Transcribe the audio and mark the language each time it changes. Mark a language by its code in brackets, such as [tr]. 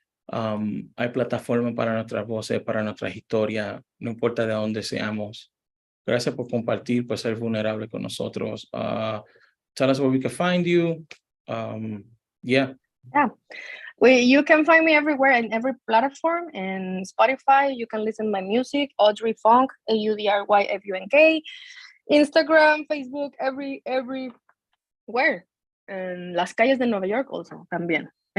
[es] Hay plataformas para nuestras voces, para nuestras historias, no importa de dónde seamos. Gracias por compartir, por ser vulnerable con nosotros. [en] Tell us where we can find you. Yeah. You can find me everywhere in every platform. In Spotify, you can listen to my music, Audrey Funk, AUDRYFUNK. Instagram, Facebook, everywhere. [es] En las calles de Nueva York also, también.